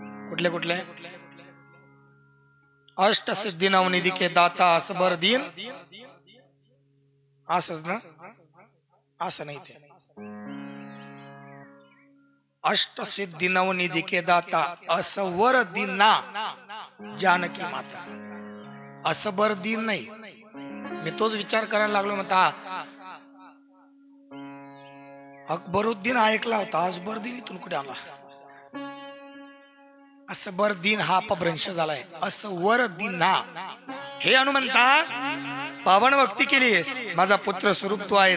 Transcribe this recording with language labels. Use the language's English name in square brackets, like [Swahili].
[Marathi] कुठले कुठले? [Hindi] अष्ट सिद्धी नवनिधी के दाता असबर दीन, [Marathi] असंच ना? असं नाही ते. [Hindi] अष्टसिद्धी नवनिधी के दाता असवर दिना जानकी माता. [Marathi] असबर दिन नाही. मी तोच विचार करायला लागलो. म्हणता अकबरुद्दीन ऐकला होता, असबरदीन इथून कुठे आला? असबरदीन हा अपभ्रंश झालाय. असवर दिना. हे हनुमंता, पावन भक्ती केलीस, माझा पुत्र स्वरूप तू आहे.